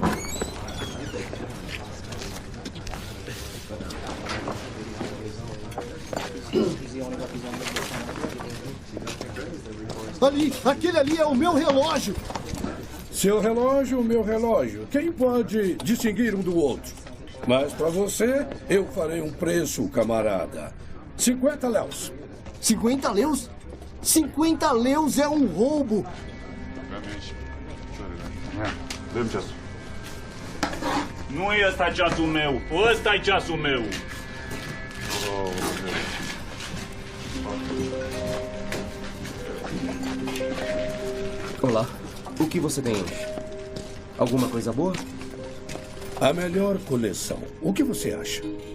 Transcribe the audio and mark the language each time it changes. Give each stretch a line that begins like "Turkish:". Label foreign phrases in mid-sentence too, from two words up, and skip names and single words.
Portuguese: Ali, aquele ali é o meu relógio. Seu relógio, meu relógio. Quem pode distinguir um do outro? Mas para você, eu farei um preço, camarada. 50 léus. 50 leus? 50 leus é um roubo.
Romanian: Nu e ăsta ceasul meu. Ăsta e ceasul meu.
Portuguese: Olá. O que você tem hoje? Alguma coisa boa? A melhor coleção. O que você acha?